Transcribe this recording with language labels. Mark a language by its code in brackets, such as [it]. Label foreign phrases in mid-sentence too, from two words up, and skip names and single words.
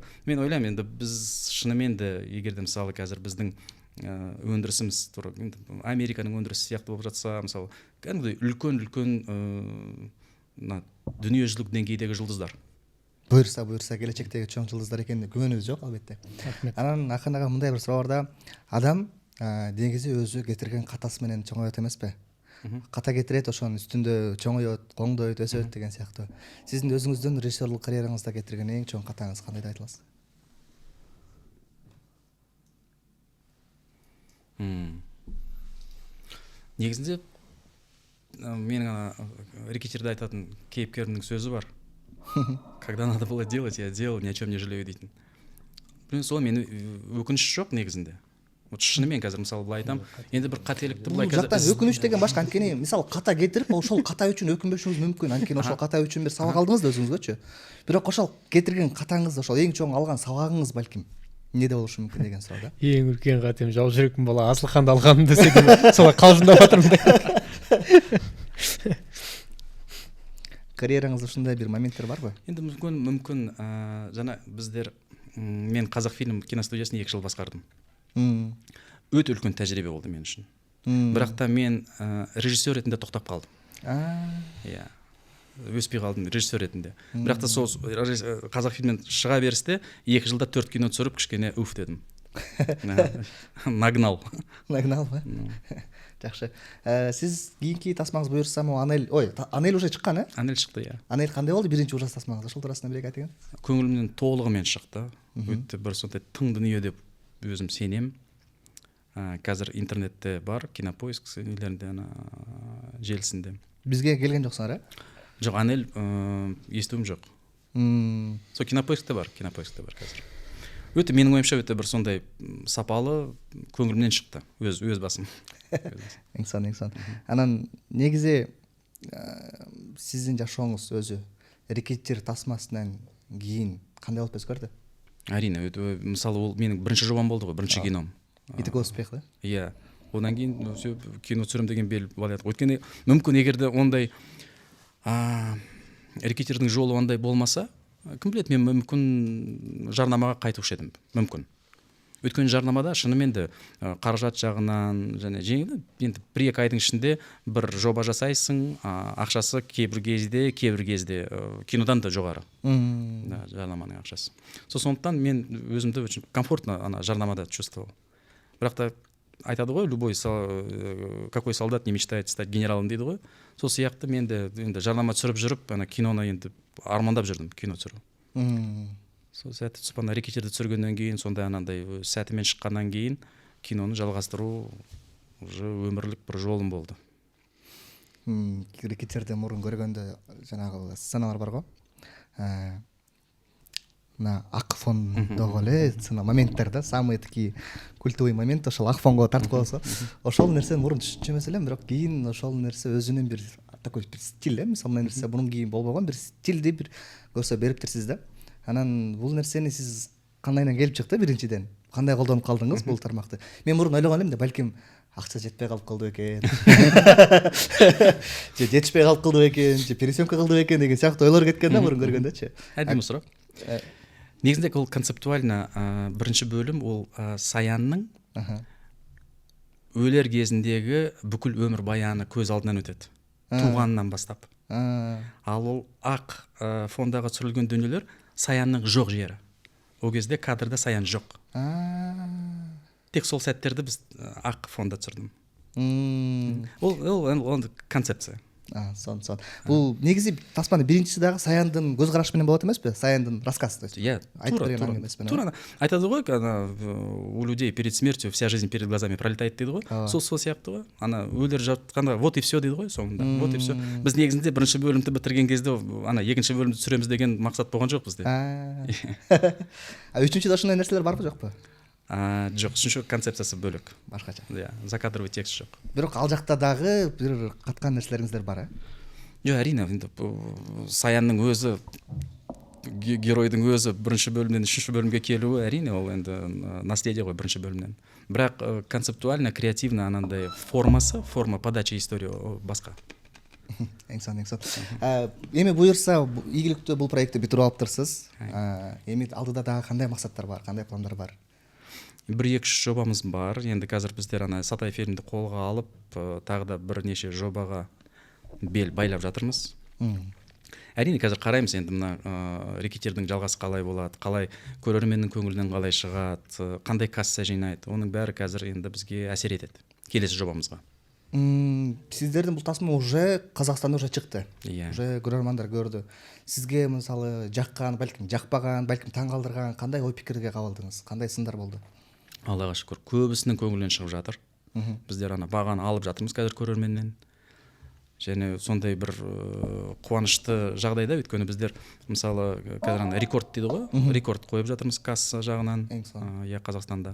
[kk] Мен ойлаймын, енді біз шынымен де, егер де мысалы қазір біздің өндірісіміз Американың өндірісі сияқты болып жатса, мысалы кәдімгідей үлкен дүниежүзілік деңгейдегі жұлдыздар. Бұйырса келешектегі чоң жұлдыздар екеніне күмәніміз жоқ, [ky] албетте. Анан Ахан аға, мындай бір сұрау бар да, адам негизи өзү кетирген катасы менен чоңойот эмес пе? Ката кетирет, ошонун үстүндө чоңойот, коңдойт, өсөт деген сыяктуу. Сиздин өзүңүздүн режиссерлук карьераңызда кетирген эң чоң катаңыз кандай деп айта аласыз? [kk] Негізінде менің рекетерде айтатын кейіпкерімнің сөзі бар. [ru] Когда надо было делать, я делал, ни о чем не жалею дейтін. [kk] Сол мен өкініш жоқ негізінде. Вот шынымен қазір мысалы былай айтам, енді бір қателікті былай қазір [ky] жақтан өкініш деген башка, анткени мисалы ката кетирип, ошол ката үчүн өкүнбөшүңүз мүмкүн, анткени ошол ката үчүн бир сабак алдыңыз да өзүңүзгөчү. Бирок ошол кетирген катаңыз, ошол эң чоң алган сабагыңыз балким эмнеде болушу мүмкүн деген суроо да. [kk] Эң үлкен катем жау жүрөкмүн бала Асылханды алганым десек солай калжыңдап атырмын да. [ky] Карьераңызда ушундай бир моменттер барбы? [kk] Енді мүмкін жана биздер мен Қазақфильм киностудиясын 2 жыл басқардым. Өте үлкен тәжірибе болды мен үшін. Бірақ та мен режиссер ретінде тоқтап қалдым. Иә. Өспей қалдым режиссер ретінде. Бірақ та сол Қазақфильмнен шыға берісте 2 жылда 4 кино түсіріп кішкене уф дедім. [ru] Нагнал [ky] ба? Жакшы. Сиз кийинки тасмаңыз буюрса, Анель уже чыккан, Анель чыкты, [kk] иә. [ky] Анель кандай болду биринчи ужас тасмаңыз? Ошол туурасында бир айтыңыз. Көңүлүмдөн толугумен чыкты. Өтө бир сондай тың дүние деп өзүм сенем. [kk] Қазір интернетте бар, Кинопоиск нелеринде, желісінде. [ky] Бизге келген жоксуңар, [kk] Жоқ, Анель естуім жоқ. Сол Кинопоискте бар қазір. Өте менің ойымша өте бір сондай сапалы, көңілімнен шықты өз басым. [ky] Эң. Анан негизи сиздин жашооңуз өзү рекетир тасмасынан кийин кандай болуп өзгөрдү? [kk] Әрине, мысалы ол менің бірінші жобам болды ғой, бірінші кином. [ru] И такой успех, да? [kk] Иә. Одан кейін кино түсірем деген бел болады. Өйткені мүмкін егерде ондай рекетердің жолы ондай болмаса, кім біледі, мен мүмкін жарнамаға қайтушы едім, мүмкін. Өйткені жарнамада шынымен де қаражат жағынан және енді 1-2 айдың ішінде бір жоба жасайсың, ақшасы кейбір кезде кинодан да жоғары. Жарнаманың ақшасы. Сондықтан мен өзімді [ru] очень комфортно [kk] жарнамада чувствовал. Бірақ та айтады ғой, [ru] любой какой солдат не мечтает стать генералом [kk] дейді ғой. Сол сияқты мен де жарнама түсіріп жүріп, киноны енді армандап жүрдім, кино түсіру. Сол сәті түсіп, рекетерді түсіргеннен кейін, сондай анандай сәтімен шыққаннан кейін киноны жалғастыру уже өмірлік бір жолым болды. Рекетерді мұрын көргенде жаңағы сценалар бар ғой. [ky] Ак фондогу эле моменттер да, [ru] самый такие культовый момент [ky] ошол ак фонго тартып коесуз. Ошол нерсени мурун түшүнчү эмес элем, бирок кийин ошол нерсе өзүнүн бир такой бир стиль, мисалы мына нерсе мурун кийин болбогон бир стилди бир көрсө бериптирсиз да. Анан бул нерсени сиз кандайдан келип чыкты биринчиден? Кандай колдонуп калдыңыз бул тармакты? Мен мурун ойлогон элем да, балким акча жетпей калып калды экен, же жетишпей калып калды экен, же пересъемка кылды экен деген сыяктуу ойлор кеткен да мурун көргөндөчү. [kk] Әдемі сұрақ. Негізінде ол концептуально бірінші бөлім ол Саянның өлер кезіндегі бүкіл өмір баяны көз алдынан өтеді, туғанынан бастап. Ал ол ақ фондағы түсірілген дүниелер Саянның жоқ жері. Ол кезде кадрда Саян жоқ. Тек сол сәттерді біз ақ фонда түсірдім. Ол концепция. [ky] Сон. Бул негизи тасманын биринчиси дагы Саяндын көз карашы менен болот эмеспи? Саяндын рассказы. [kk] Иә, тура. Айтады ғой, [ru] у людей перед смертью вся жизнь перед глазами пролетает [kk] дейді ғой. Сол сияқты ғой. Өлер жатқанда [ru] вот и все [kk] дейді ғой соңында. [ru] Вот и все. [kk] Біз негізінде бірінші бөлімді бітірген кезде екінші бөлімді түсіреміз деген мақсат болған жоқ бізде. [ky] Үчүнчүдө ошондой нерселер барбы жокпу? [kk] Жоқ, үшінші концепциясы бөлек. [ky] башкача. [kk] Иә, закадровый текст жоқ. [ky] Бирок ал жакта дагы бир каткан нерселериңиздер бар, [kk] Жоқ, әрине, енді Саянның өзі, геройдың өзі бірінші бөлімнен үшінші бөлімге келуі, әрине, ол енді наследие ғой бірінші бөлімнен. Бірақ [ru] концептуально, креативно [kk] анандай [ru] форма подачи истории [kk] басқа. [ky] Эң сон. Эми буюрса ийгиликтүү бул проектти бүтүрүп алыптырсыз. Эми алдыда дагы кандай максаттар бар, кандай пландар бар? [kk] 1-2 жобамыз бар. Енді қазір біздер Сатай фильмді қолға алып, тағы да бірнеше жобаға бел байлап жатырмыз. Әрине, қазір қараймыз енді мына рекетирдің жалғасы қалай болады, қалай көрерменнің көңілінен қалай шығады, қандай касса жинайды. Оның бәрі қазір енді бізге әсер етеді келесі жобамызға. [ky] Сиздердин бул тасма уже Казакстанда уже чыкты. [kk] Иә. [ky] Уже көрөрмандар көрдү. Сизге мисалы жаккан, балким жакпаган, балким таң калтырган кандай ой пикирге кабылдыңыз? Кандай сындар болду? [kk] Аллаға шүкір, көбісінің көңілінен шығып жатыр. Біздер бағаны алып жатырмыз қазір көрерменнен. Және сондай бір қуанышты жағдайда, өйткені біздер мысалы қазір рекорд дейді ғой, рекорд қойып жатырмыз касса жағынан, Қазақстанда.